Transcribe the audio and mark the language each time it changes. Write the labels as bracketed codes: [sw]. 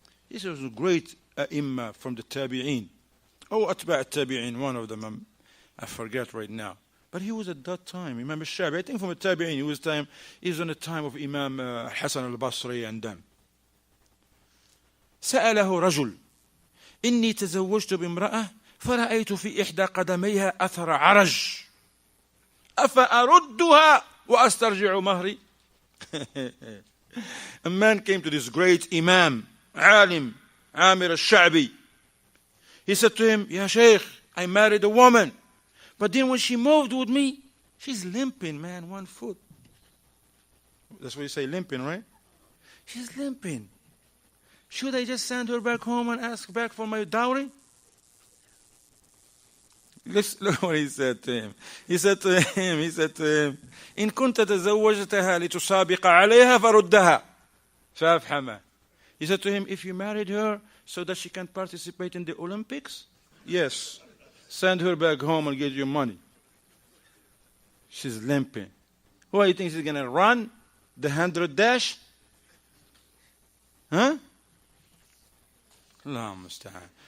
[en] This was a great imam from the Tabi'een. Oh, Atba' al-Tabi'een, one of them, I forget right now. But he was at that time, Imam al-Sha'bi, I think from the Tabi'een, he was on the time of Imam Hasan al-Basri and them. [ar] سأله رجل إني تزوجت بامرأة فرأيت في إحدى قدميها أثر عرج أفأردها وأسترجع مهري. [en] A man came to this great Imam, Alim, Amir al-Sha'bi. He said to him, Ya Shaykh, I married a woman, but then when she moved with me, she's limping, man, one foot. That's what you say, limping, right? She's limping. Should I just send her back home and ask back for my dowry? Look what he said to him. He said to him, [ar] إن كنت تزوجتها لتسابق عليها فردها. فافهمها. [en] He said to him, if you married her so that she can participate in the Olympics, yes, send her back home and get your money. She's limping. What, you think she's going to run the 100 dash? Huh? Allah musta'an.